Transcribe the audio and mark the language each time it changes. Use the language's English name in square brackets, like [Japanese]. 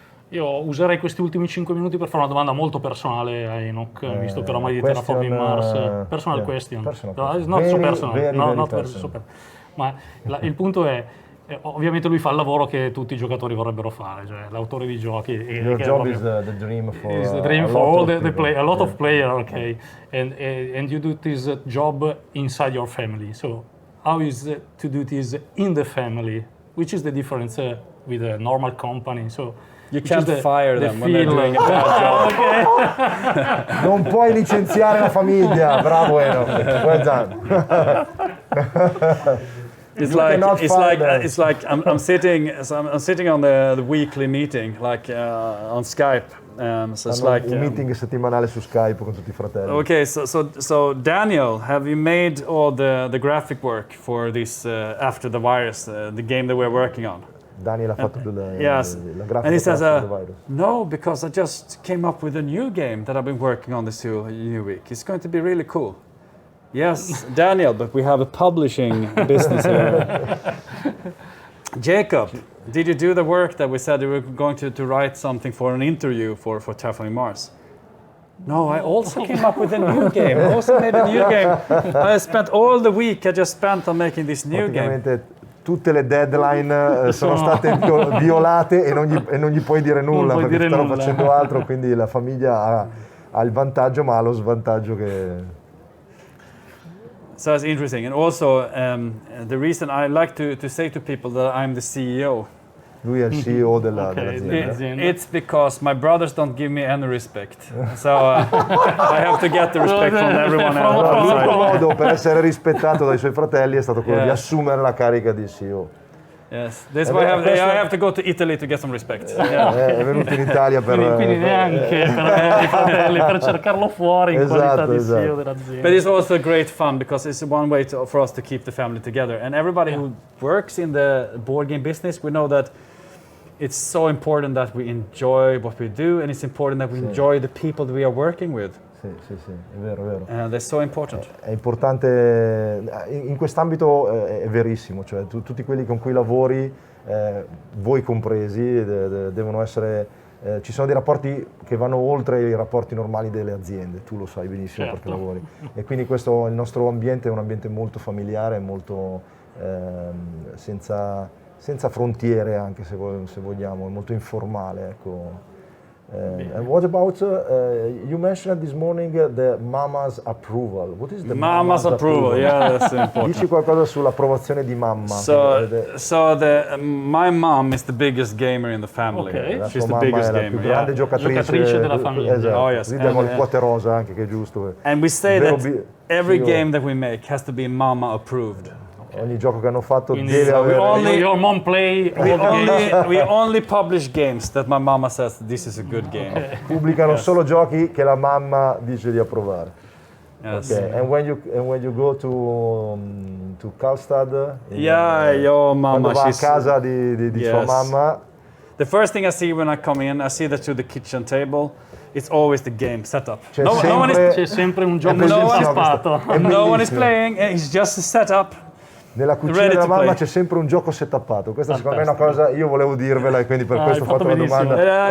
[Italian] Io userei questi ultimi 5 minuti per fare una domanda molto personale a Enoch, visto che oramai di Terraforming Mars. [English] Personal question. No, it's not so personal. Not very super. [Italian] Ma il punto è, ovviamente lui fa il lavoro che tutti i giocatori vorrebbero fare, cioè l'autore di giochi. [English] Your job is the dream for, all a lot of players, okay. And you do this job inside your family. So how is it to do this in the family? Which is the difference with a normal company? So you can't fire them when they're doing a bad job. [Italian] Non puoi licenziare la famiglia, bravo Enoch. [English] Well done. It's like I'm sitting on the weekly meeting, like on Skype. So it's like [Italian] un meeting settimanale su Skype con tutti i fratelli. [English] Okay, so Daniel, have you made all the graphic work for this after the virus, the game that we're working on? [Italian] Daniel ha fatto la grafica [English] and he says, after the virus. No, because I just came up with a new game that I've been working on this new week. It's going to be really cool. Yes, Daniel, but we have a publishing business here. Jacob, did you do the work that we said you were going to write something for an interview for Terraforming Mars? No, I also came up with a new game. I also made a new game. I spent all the week I just spent on making this new game. [Italian] Tutte le deadline sono state violate e non gli puoi dire nulla perché stanno facendo altro, quindi la famiglia ha il vantaggio ma ha lo svantaggio che... [English] So it's interesting, and also the reason I like to say to people that I'm the CEO. [Italian] Lui è il CEO dell'azienda. [English] It's because my brothers don't give me any respect, so I have to get the respect from everyone else. [Italian] L'unico modo per essere rispettato dai suoi fratelli è stato quello di assumere la carica di CEO. [English] Yes, that's why I have to go to Italy to get some respect. [Italian] È venuto in Italia per... Quindi neanche per i fratelli, per cercarlo fuori in qualità di CEO dell'azienda. [English] But it's also great fun because it's one way for us to keep the family together. And everybody who works in the board game business, we know that it's so important that we enjoy what we do, and it's important that we enjoy the people that we are working with. [Italian] Sì, è vero. [English] That's so important. [Italian] È importante, in quest'ambito è verissimo, cioè tutti quelli con cui lavori, voi compresi, devono essere, ci sono dei rapporti che vanno oltre i rapporti normali delle aziende, tu lo sai benissimo perché lavori. E quindi il nostro ambiente è un ambiente molto familiare, molto senza frontiere anche se vogliamo, molto informale, ecco. [English] And what about, you mentioned this morning the mama's approval. What is the mama's approval? Yeah, that's important. [Italian] Dici qualcosa sull'approvazione di mamma. [English] My mom is the biggest gamer in the family. Okay. She's the biggest gamer. [Italian] La più grande giocatrice della famiglia. Esatto. [English] Oh, yes. [Italian] Abbiamo il cuote rosa anche, che è giusto. [English] And we say that every game that we make has to be mama approved. [Italian] Ogni gioco che hanno fatto deve avere... [English] Your mom play we only publish games that my mama says this is a good game. Okay. [Italian] Pubblicano solo giochi che la mamma dice di approvare. [English] Yes. Okay. And when you go to Karlstad, your mama, [Italian] quando va a casa di sua mamma, [English] the first thing I see when I come in, I see that to the kitchen table, it's always the game setup. [Italian] C'è sempre un gioco anticipato. [English] No one is playing, it's just a setup. [Italian] Nella cucina della mamma c'è sempre un gioco setappato. Questa secondo me è una cosa, io volevo dirvela e quindi per questo ho fatto la domanda.